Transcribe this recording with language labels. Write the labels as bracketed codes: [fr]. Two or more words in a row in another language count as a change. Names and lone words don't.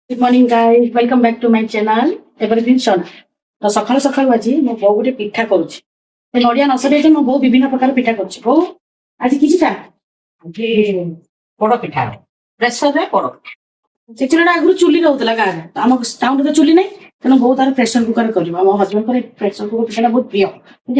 [en] Good morning, guys. Welcome back to my channel. Evergreen Shona. [or] ତ ସକାଳୁ ସକାଳୁ ଆଜି ମୋ ବୋଉ ଗୋଟେ ପିଠା କରୁଛି। ନଡିଆ ନ ସରିଯାଇଛି ମୋ ବୋଉ ବିଭିନ୍ନ ପ୍ରକାର ପିଠା କରୁଛି। ବୋଉ ଆଜି କିଛି ପିଠା? ଆଜି ପୋଡ ପିଠା ପ୍ରେସରରେ ପୋଡ ପିଠା। ସେ ଚୁଲିଟା ଆଗରୁ ଚୁଲିରେ ହଉଥିଲା ଗାଁରେ। ଆମ ଟାଉନରେ ତ ଚୁଲି ନାହିଁ, ତେଣୁ ବୋଉ ତାର [en] pressure cookerରେ [or] କରିବ। ଆମ ହଜବେଣ୍ଡଙ୍କର [en] pressure cooker [or] ପିଠାଟା ବହୁତ ପ୍ରିୟ, ବୁଝିଲେ।